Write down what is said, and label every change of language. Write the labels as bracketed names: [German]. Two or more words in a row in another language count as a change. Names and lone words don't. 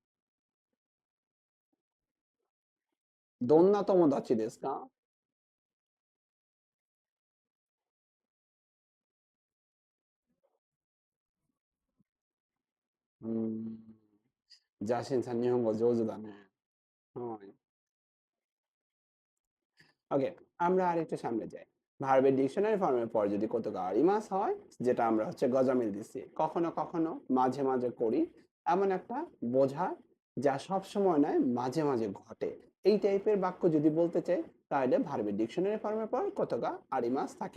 [Japanese] どんな友達ですか？うーん。ジャシンさん、日本語上手だね。 [Bangla] はい。ওকে, আমরা আরেকটু সামনে যাই। ভার্বের ডিকশনারি ফর্মের পর যদি [Japanese] ことがあります [Bangla] হয়, যেটা আমরা হচ্ছে গজামিল দিচ্ছি। কখনো, কখনো, মাঝে, মাঝে করি। এমন একটা বোঝা যা সবসময় নয়, মাঝে, মাঝে ঘটে। এই টাইপের বাক্য যদি বলতে চাই, তাহলে ভার্বের ডিকশনারি ফর্মের পর [Japanese] ことがあります [Bangla] থাকে।